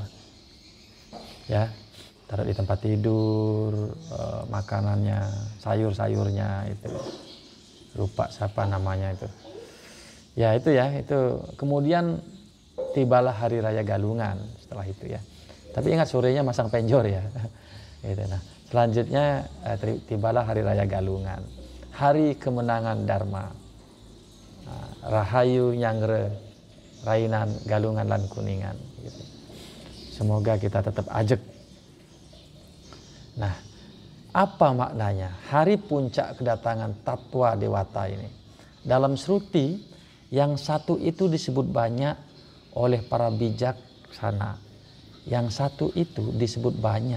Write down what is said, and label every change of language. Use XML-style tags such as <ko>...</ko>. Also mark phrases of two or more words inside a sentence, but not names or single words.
<id>Ya, taruh di tempat tidur, makanannya, sayur-sayurnya itu. Lupa siapa namanya itu. Ya, itu. Kemudian tibalah hari raya Galungan setelah itu ya. Tapi ingat sorenya masang penjor ya. Gitu. Nah, selanjutnya tibalah hari raya Galungan. Hari kemenangan Dharma.</id> <ban>Rahayu Nyangre, Rainan Galungan lan Kuningan</ban> <id>gitu. Semoga kita tetap ajek. Nah, apa maknanya hari puncak kedatangan Tatwa Dewata ini? Dalam Sruti yang satu itu disebut banyak oleh para bijaksana, yang satu itu disebut banyak.</id>